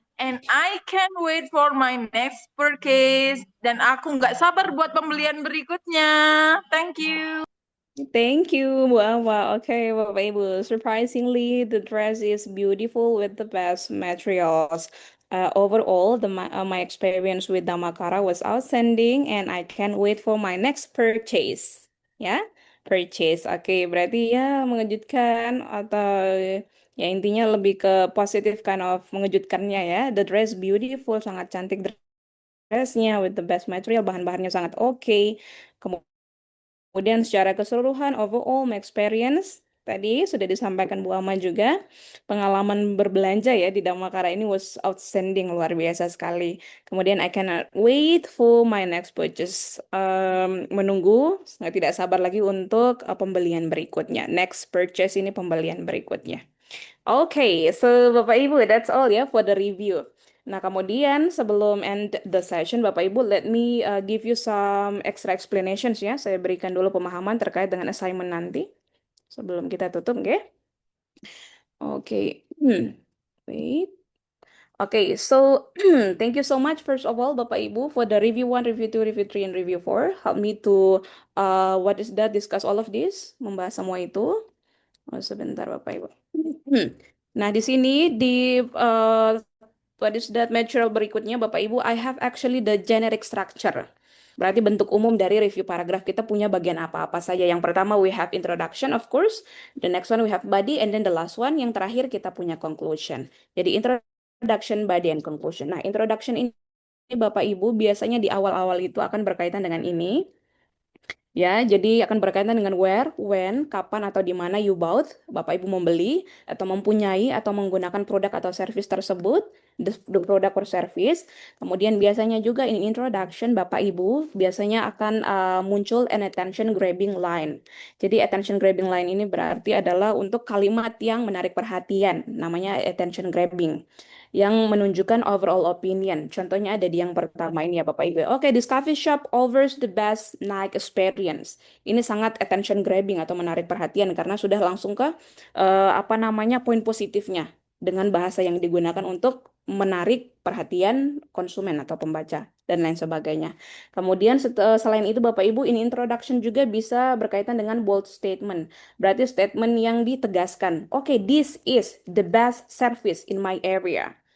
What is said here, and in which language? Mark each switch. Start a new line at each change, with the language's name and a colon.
English: And I can't wait for my next purchase.
Indonesian: Dan aku nggak sabar buat pembelian berikutnya.
English: Thank you. Thank you, Bu Awa. Okay, Bapak Ibu. Surprisingly, the dress is beautiful with the best materials. Overall, my experience with Damakara was outstanding, and I can't wait for my next purchase. Ya, purchase.
Indonesian: Oke, berarti ya mengejutkan atau ya intinya lebih ke positif
English: kind of
Indonesian: mengejutkannya ya.
English: The dress beautiful,
Indonesian: sangat cantik dressnya
English: with the best material,
Indonesian: bahan-bahannya sangat oke. Kemudian secara keseluruhan,
English: overall my experience,
Indonesian: tadi sudah disampaikan Bu Ama juga, pengalaman berbelanja ya di Damakara ini
English: was outstanding,
Indonesian: luar biasa sekali. Kemudian
English: I cannot wait for my next purchase.
Indonesian: Menunggu, tidak sabar lagi untuk pembelian berikutnya. Next purchase ini pembelian berikutnya.
English: Okay, so Bapak Ibu, that's all ya for the review.
Indonesian: Nah, kemudian sebelum
English: end the session, Bapak Ibu, let me give you some extra explanations ya.
Indonesian: Saya berikan dulu pemahaman terkait dengan assignment nanti sebelum kita tutup, oke? Oke. Wait.
English: Okay, so thank you so much first of all, Bapak Ibu, for the review 1, review 2, review 3, and review 4. Help me to what is that, discuss all of this,
Indonesian: membahas semua itu. Oh, sebentar
English: Bapak Ibu.
Indonesian: Nah, di sini di
English: what is that material
Indonesian: berikutnya
English: Bapak Ibu, I have actually the generic structure.
Indonesian: Berarti bentuk umum dari review paragraf kita punya bagian apa-apa saja.
English: Yang pertama we have introduction of course, the next one we have body, and then the last one
Indonesian: yang terakhir kita punya
English: conclusion.
Indonesian: Jadi introduction, body, and conclusion. Nah, introduction ini Bapak Ibu biasanya di awal-awal itu akan berkaitan dengan ini. Ya, jadi akan berkaitan dengan
English: where, when,
Indonesian: kapan, atau di mana
English: you bought,
Indonesian: Bapak Ibu membeli, atau mempunyai, atau menggunakan produk atau service tersebut,
English: the product or service.
Indonesian: Kemudian biasanya juga in introduction, Bapak Ibu biasanya akan muncul
English: an attention grabbing line.
Indonesian: Jadi attention grabbing line ini berarti adalah untuk kalimat yang menarik perhatian, namanya attention grabbing, yang menunjukkan overall opinion. Contohnya ada di yang pertama ini ya Bapak Ibu.
English: Oke, this coffee shop offers the best night experience.
Indonesian: Ini sangat attention grabbing atau menarik perhatian karena sudah langsung ke poin positifnya dengan bahasa yang digunakan untuk menarik perhatian konsumen atau pembaca dan lain sebagainya. Kemudian selain itu Bapak Ibu, ini introduction juga bisa berkaitan dengan bold statement. Berarti statement yang ditegaskan.
English: Oke, this is the best service in my area.